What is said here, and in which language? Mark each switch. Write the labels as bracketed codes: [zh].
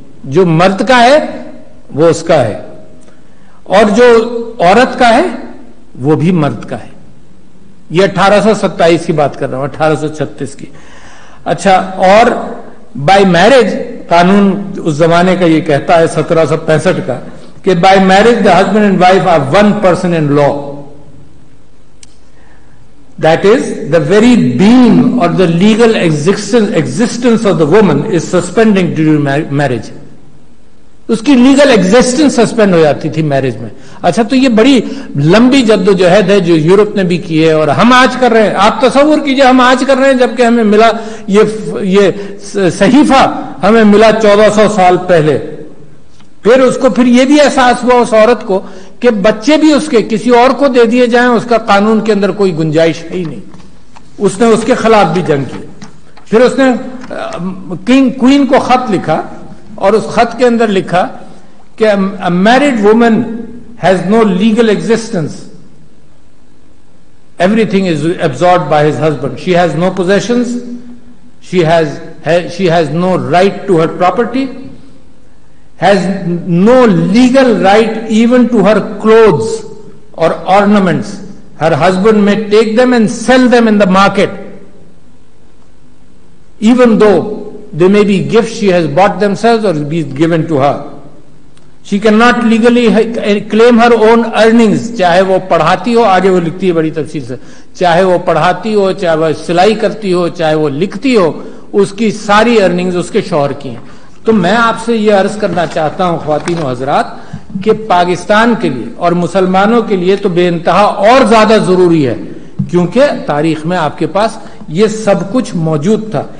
[ur] جو مرد کا ہے وہ اس کا ہے, اور جو عورت کا ہے وہ بھی مرد کا ہے. یہ 1827 کی بات کر رہا ہوں, 1836 کی. اچھا, اور [en] By marriage قانون اس زمانے کا یہ کہتا ہے 1765 کا کہ by marriage the husband and wife are one person in law. That is, the very being or the legal existence of the woman is suspending during marriage. [ur] اس کی لیگل ایگزسٹنس سسپینڈ ہو جاتی تھی میرج میں. اچھا, تو یہ بڑی لمبی جدوجہد ہے جو یورپ نے بھی کی ہے اور ہم آج کر رہے ہیں. آپ تصور کیجئے ہم آج کر رہے ہیں جبکہ ہمیں ملا یہ صحیفہ ہمیں ملا 1400 سال پہلے. پھر اس کو پھر یہ بھی احساس ہوا اس عورت کو کہ بچے بھی اس کے کسی اور کو دے دیے جائیں, اس کا قانون کے اندر کوئی گنجائش ہے ہی نہیں. اس نے اس کے خلاف بھی جنگ کی. پھر اس نے کوئین کو خط لکھا اور اس خط کے اندر لکھا کہ [en] a married woman has no legal existence. Everything is absorbed by his husband. She has no possessions. She has no right to her property. Has no legal right even to her clothes or ornaments. Her husband may take them and sell them in the market, even though they may be gifts she has bought themselves or be given to her. She cannot legally claim her own earnings. [ur] چاہے وہ پڑھاتی ہو, آگے وہ لکھتی ہے بڑی تفصیل سے, چاہے وہ پڑھاتی ہو, چاہے وہ سلائی کرتی ہو, چاہے وہ لکھتی ہو, اس کی ساری ارننگز اس کے شوہر کی ہیں. تو میں آپ سے یہ عرض کرنا چاہتا ہوں خواتین و حضرات کہ پاکستان کے لیے اور مسلمانوں کے لیے تو بے انتہا اور زیادہ ضروری ہے, کیونکہ تاریخ میں آپ کے پاس یہ سب کچھ موجود تھا.